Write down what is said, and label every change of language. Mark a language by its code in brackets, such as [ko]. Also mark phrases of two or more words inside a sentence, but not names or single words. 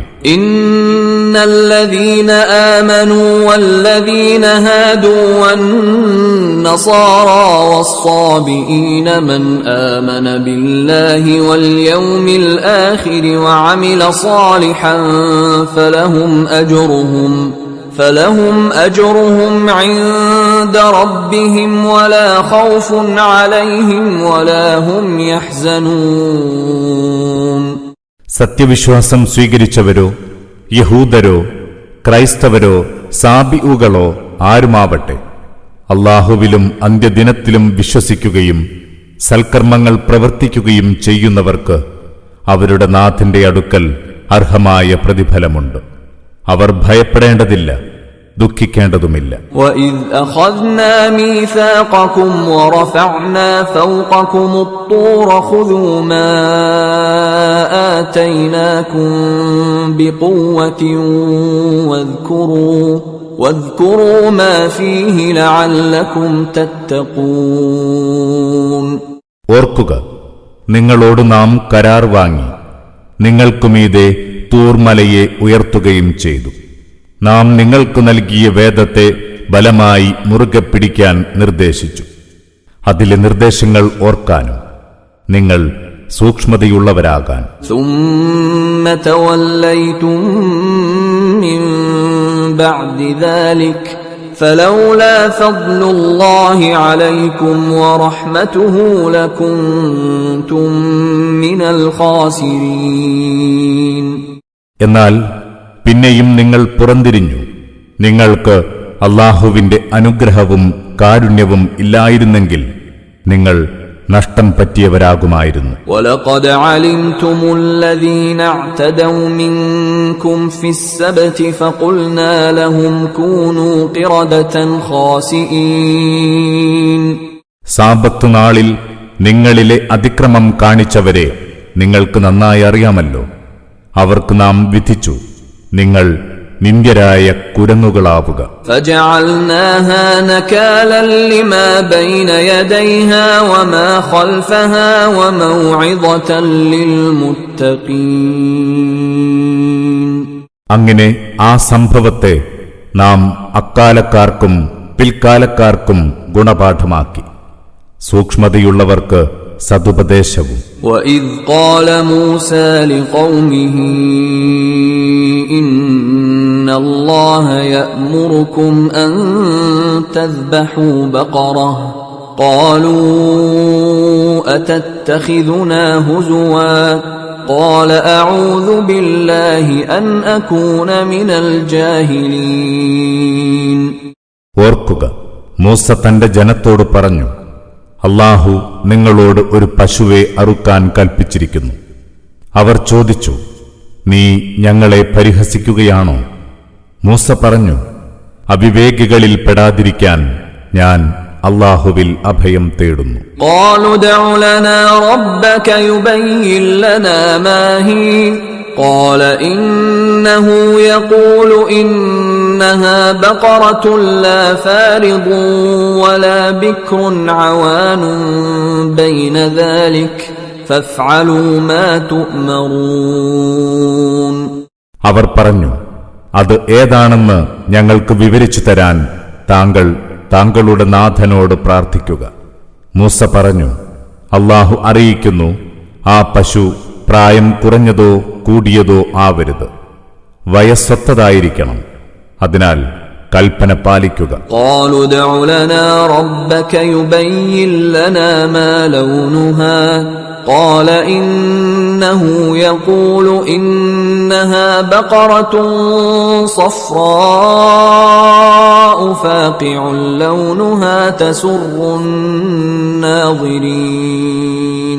[ar] إن الذين آمنوا والذين هادوا والنصارى والصابئين من آمن بالله واليوم الآخر وعمل صالحا فلهم أجرهم عند ربهم ولا خوف عليهم ولا هم يحزنون. [ml] സത്യവിശ്വാസം സ്വീകരിച്ചവരോ യഹൂദരോ ക്രൈസ്തവരോ സാബിഉകളോ ആരുമാവട്ടെ, അല്ലാഹുവിലും അന്ത്യദിനത്തിലും വിശ്വസിക്കുകയും സൽക്കർമ്മങ്ങൾ പ്രവർത്തിക്കുകയും ചെയ്യുന്നവർക്ക് അവരുടെ നാഥന്റെ അടുക്കൽ അർഹമായ പ്രതിഫലമുണ്ട്. അവർ ഭയപ്പെടേണ്ടതില്ല, ദുഃഖിക്കേണ്ടതുമില്ല. [ar] وَإِذْ أَخَذْنَا مِيثَاقَكُمْ وَرَفَعْنَا فَوْقَكُمُ الطُّورَ خُذُوا مَا آتَيْنَاكُمْ بِقُوَّةٍ وَاذْكُرُوا مَا فِيهِ لَعَلَّكُمْ تَتَّقُونَ. [ml] ഓർക്കുക, നിങ്ങളോട് നാം കരാർ വാങ്ങി നിങ്ങൾക്കുമീതെ തൂർമലയെ ഉയർത്തുകയും ചെയ്തു. നാം നിങ്ങൾക്ക് നൽകിയ വേദത്തെ ബലമായി മുറുകെ പിടിക്കാൻ നിർദ്ദേശിച്ചു. അതിലെ നിർദ്ദേശങ്ങൾ ഓർക്കാനും നിങ്ങൾ സൂക്ഷ്മതയുള്ളവരാകാൻ. [ar] ثُمَّ تَوَلَّيْتُم مِّن بَعْدِ ذَلِكَ فلولا فضل الله عليكم ورحمته لكنتم من الخاسرين. [ml] എന്നാൽ പിന്നെയും നിങ്ങൾ പുറംതിരിഞ്ഞു. നിങ്ങൾക്ക് അല്ലാഹുവിന്റെ അനുഗ്രഹവും കാരുണ്യവും ഇല്ലായിരുന്നെങ്കിൽ നിങ്ങൾ നഷ്ടം പറ്റിയവരാകുമായിരുന്നു. [ar] وَلَقَدْ عَلِمْتُمُ الَّذِينَ اعْتَدَوْا مِنكُمْ فِي السَّبْتِ فَقُلْنَا لَهُمْ كُونُوا قِرَدَةً خَاسِئِينَ. [ml] സാബത്ത് നാളിൽ നിങ്ങളിലെ അതിക്രമം കാണിച്ചവരെ നിങ്ങൾക്ക് നന്നായി അറിയാമല്ലോ. അവർക്ക് നാം വിധിച്ചു, നിങ്ങൾ നിന്ദ്യരായ കുരങ്ങുകളാവുക. [ar] فَجَعَلْنَاهَا نَكَالًا لِمَا بَيْنَ يَدَيْهَا وَمَا خَلْفَهَا وَمَوْعِظَةً لِلْمُتَّقِينَ. [ml] അങ്ങനെ ആ സംഭവത്തെ നാം അക്കാലക്കാർക്കും പിൽക്കാലക്കാർക്കും ഗുണപാഠമാക്കി, സൂക്ഷ്മതയുള്ളവർക്ക് സതുപദേശവും. [ar] وَإِذْ قَالَ مُوسَى لِقَوْمِهِ إِنَّ اللَّهَ يَأْمُرُكُمْ أَن تَذْبَحُوا بَقَرَةً قَالُوا أَتَتَّخِذُنَا هُزُوًا قَالَ أَعُوذُ بِاللَّهِ أَنْ أَكُونَ مِنَ الْجَاهِلِينَ. [ml] ഓർക്കുക, മൂസ തന്റെ ജനത്തോട് പറഞ്ഞു, അല്ലാഹു നിങ്ങളോട് ഒരു പശുവെ അറുക്കാൻ കൽപ്പിച്ചിരിക്കുന്നു. അവർ ചോദിച്ചു, നീ ഞങ്ങളെ പരിഹസിക്കുകയാണോ? മൂസ പറഞ്ഞു, അവിവേകികളിൽ പെടാതിരിക്കാൻ ഞാൻ അല്ലാഹുവിൽ അഭയം തേടുന്നു. [ar] قالوا ادع لنا ربك يبين لنا ما هي قال إنه يقول إنها بقرة لا فارض ولا بكر عوان بين ذلك فافعلوا ما تؤمرون. [ml] അവർ പറഞ്ഞു, അത് ഏതാണെന്ന് ഞങ്ങൾക്ക് വിവരിച്ചു തരാൻ താങ്കൾ താങ്കളുടെ നാഥനോട് പ്രാർത്ഥിക്കുക. മൂസ പറഞ്ഞു, അല്ലാഹു അറിയിക്കുന്നു, ആ പശു പ്രായം കുറഞ്ഞതോ കൂടിയതോ ആവരുത്, വയസ്സൊത്തതായിരിക്കണം. അതിനാൽ കൽപ്പന പാലിക്കുക. [ar] قالوا ادع لنا ربك يبين لنا ما لونها قال إنه يقول إنها بقرة صفراء فاقع لونها تسر الناظرين.